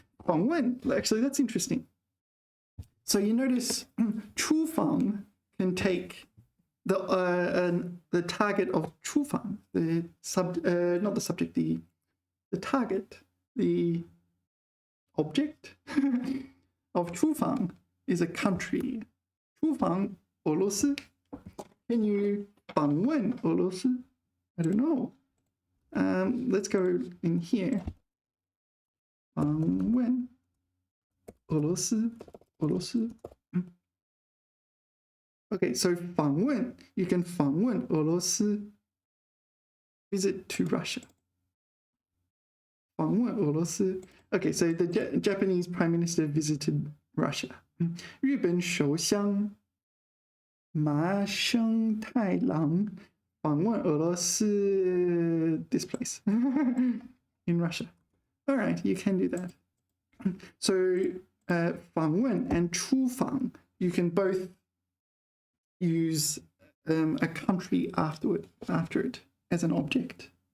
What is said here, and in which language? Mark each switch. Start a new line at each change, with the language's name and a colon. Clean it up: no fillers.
English: Actually, that's interesting. So you notice 出访 can take the target of 出访, not the subject, the target, the object of 出访 is a country.
Chinese: 出访俄罗斯.
English: Can you
Chinese: 访问俄罗斯?
English: I don't know. Let's go in here.
Chinese: 访问俄罗斯.
English: Okay, so 访问, you can
Chinese: 访问俄罗斯.
English: Visit to Russia.
Chinese: 访问俄罗斯.
English: Okay, so the Japanese Prime Minister visited Russia.
Chinese: 日本首相麻生太郎访问俄罗斯
English: this place in Russia. All right, you can do that. So 访问 and 出访, you can both use a country after it as an object.